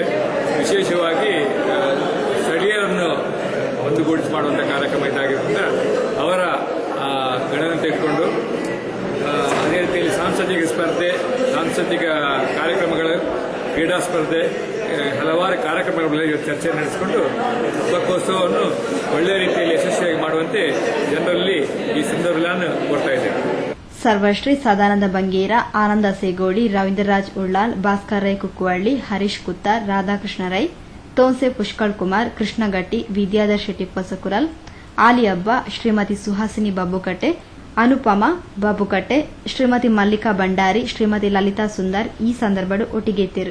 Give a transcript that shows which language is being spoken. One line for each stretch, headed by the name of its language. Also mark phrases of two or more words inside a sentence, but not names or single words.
Kannada: ವಿಶೇಷವಾಗಿ ಸ್ಥಳೀಯರನ್ನು ಒಂದುಗೂಡಿಸಿ ಮಾಡುವಂಥ ಕಾರ್ಯಕ್ರಮ ಇದಾಗಿದ್ದರಿಂದ ಅವರ ಗಣನೆ ತೆಗೆದುಕೊಂಡು ಅದೇ ರೀತಿಯಲ್ಲಿ ಸಾಂಸ್ಕೃತಿಕ ಸ್ಪರ್ಧೆ, ಸಾಂಸ್ಕೃತಿಕ ಕಾರ್ಯಕ್ರಮಗಳು, ಕ್ರೀಡಾ ಸ್ಪರ್ಧೆ, ಹಲವಾರು ಕಾರ್ಯಕ್ರಮಗಳ ಚರ್ಚೆ ನಡೆಸಿಕೊಂಡು ಹಬ್ಬಕ್ಕೋತ್ಸವವನ್ನು ಒಳ್ಳೆಯ ರೀತಿಯಲ್ಲಿ ಯಶಸ್ವಿಯಾಗಿ ಮಾಡುವಂತೆ ಜನರಲ್ಲಿ ಈ ಸಂದರ್ಭ ಕೊಡ್ತಾ ಇದ್ದೇನೆ.
Tulu: ಸರ್ವಶ್ರೀ ಸದಾನಂದ ಬಂಗೇರ, ಆನಂದ ಸೇಗೋಡಿ, ರವೀಂದ್ರರಾಜ್ ಉಳ್ಳಾಲ್, ಭಾಸ್ಕರ್ ರೈ ಕುಕ್ಕುವಳ್ಳಿ, ಹರೀಶ್ ಕುತ್ತಾರ್, ರಾಧಾಕೃಷ್ಣ ರೈ, ತೋನ್ಸೆ ಪುಷ್ಕಳ್ ಕುಮಾರ್, ಕೃಷ್ಣಗಟ್ಟಿ, ವಿದ್ಯಾಧರ್ ಶೆಟ್ಟಿ ಪೊಸಕುರಲ್, ಆಲಿ ಹಬ್ಬ, ಶ್ರೀಮತಿ ಸುಹಾಸಿನಿ ಬಾಬುಕಟ್ಟೆ, ಅನುಪಮಾ ಬಾಬುಕಟ್ಟೆ, ಶ್ರೀಮತಿ ಮಲ್ಲಿಕಾ ಭಂಡಾರಿ, ಶ್ರೀಮತಿ ಲಲಿತಾ ಸುಂದರ್ ಈ ಸಂದರ್ಭಡು ಒಟ್ಟಿಗೆತ್ತಿರು.